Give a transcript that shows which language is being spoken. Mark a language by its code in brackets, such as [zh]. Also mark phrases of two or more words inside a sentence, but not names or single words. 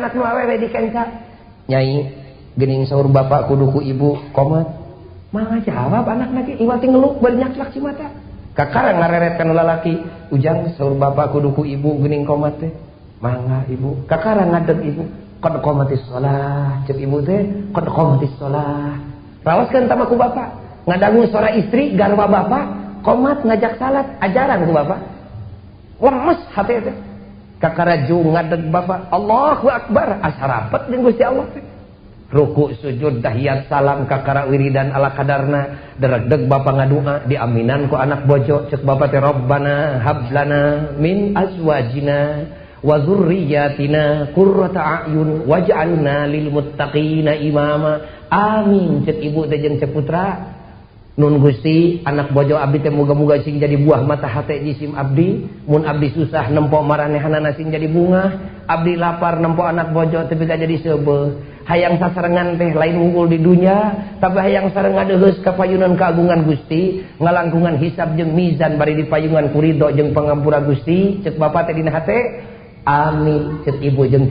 [su] anak nu awewe dikenca nyai geuning saur bapak kudu ku ibu komat mangga jawab anak lagi iwati ngeluk bari nyaklak ci mata kakara ngareret kana lalaki ujang saur bapak kudu ku ibu geuning komat teh mangga ibu kakara ngadeg ibu [ar] قد قامت الصلاة [su] cek ibu teh [ar] قد قامت الصلاة [su] rawaskeun tama ku bapak ngadangu suara istri garwa bapak qomat ngajak salat ajaran ku bapak lemes hate teh kakaraju ngadeg bapak [ar] الله أكبر [su] asarapet jeung Gusti Allah teh ruku sujud tahiyat salam kakara wiridan ala kadarna deregdeg bapak ngadua diaminan ku anak bojo cek bapak teh [ar] ربنا هب لنا من أزواجنا وذرياتنا قرة أعين واجعلنا للمتقين إماما [su] amin cek ibu teh jeung cek putra nun Gusti anak bojo abdi teh muga-muga sing jadi buah mata hate jisim abdi mun abdi susah nempo maranehanana sing jadi bunga abdi lapar nempo anak bojo tapi gak jadi seubeuh hayang sasarengan teh lain unggul di dunia tapi hayang sareng ngadeheus ka payunan keagungan Gusti ngalangkungan hisab jeung mizan bari dipayungan ku ridho jeung pangampura Gusti cek bapak teh dina hate amin cek ibu jeung